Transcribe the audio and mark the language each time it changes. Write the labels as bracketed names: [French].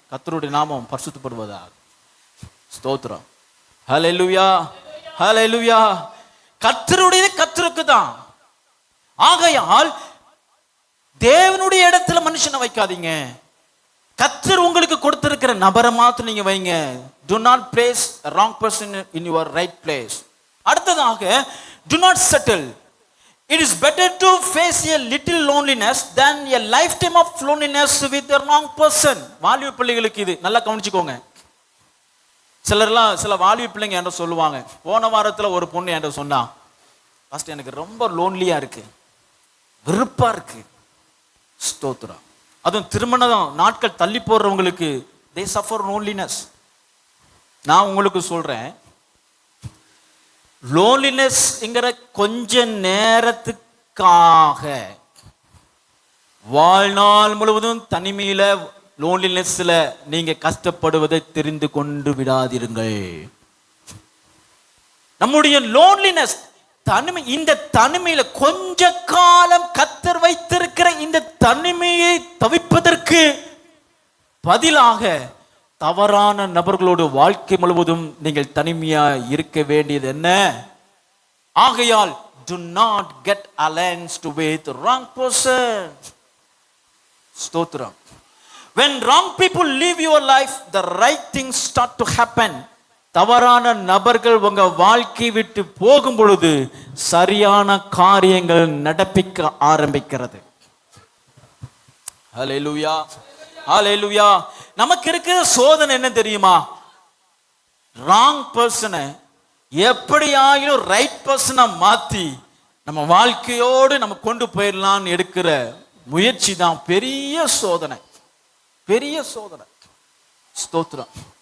[Tamil] கர்த்தருடைய நாமம் பரிசுத்தப்படுவதா. ஸ்தோத்திரம். ஹல்லேலூயா, ஹல்லேலூயா. கர்த்தருடையது கர்த்தருக்கு தான். ஆகையால் தேவனுடைய இடத்துல மனுஷனை வைக்காதீங்க. கர்த்தர் உங்களுக்கு கொடுத்திருக்கிற நபரை மாத்திரம் நீங்க வைங்க. [English] Do not place a wrong person in your right place. [Tamil] அடுத்ததாக, [English] do not settle. It is better to face a little loneliness than a lifetime of loneliness with the wrong person. [Tamil] வாலிப பிள்ளைகளுக்கு இது நல்லா கவனிச்சுக்கோங்க. சில வாலிப பிள்ளைங்க என்கிட்ட சொல்லுவாங்க, போன வாரத்துல ஒரு பொண்ணு என்கிட்ட சொன்னா, ஃபர்ஸ்ட் எனக்கு ரொம்ப லோன்லியா இருக்கு, வெறுப்பா இருக்கு. ஸ்தோத்திரம். அதுவும் திருமண நாட்கள் தள்ளி போடுறவங்களுக்கு [English] they suffer loneliness. [Tamil] நான் உங்களுக்கு சொல்றேன், லோன்லினஸ்ங்கிற கொஞ்ச நேரத்துக்காக வாழ்நாள் முழுவதும் தனிமையில லோன்லினஸ்ல நீங்க கஷ்டப்படுவதை தெரிந்து கொண்டு விடாதீர்கள். நம்முடைய லோன்லினஸ் தனிமை, இந்த தனிமையில கொஞ்ச காலம் கர்த்தர் வைத்திருக்கிற இந்த தனிமையை தவிப்பதற்கு பதிலாக தவறான நபர்களோடு வாழ்க்கை முழுவதும் நீங்கள் தனிமையா இருக்க வேண்டியது என்ன? ஆகையால் [English] do not get alliance with wrong person. [Tamil] ஸ்தோத்திரம். [English] When wrong people leave your life, the right things start to happen. [Tamil] தவறான நபர்கள் உங்க வாழ்க்கை விட்டு போகும் பொழுது சரியான காரியங்கள் நடப்பிக்க ஆரம்பிக்கிறது. ஹல்லேலூயா, ஹல்லேலூயா. நமக்கு இருக்கிற சோதனை என்ன தெரியுமா? ராங் பர்சனை எப்படி ஆகிலும் ரைட் பர்சனை மாத்தி நம்ம வாழ்க்கையோடு நம்ம கொண்டு போயிடலாம்னு எடுக்கிற முயற்சி தான் பெரிய சோதனை, பெரிய சோதனை. ஸ்தோத்திரம்.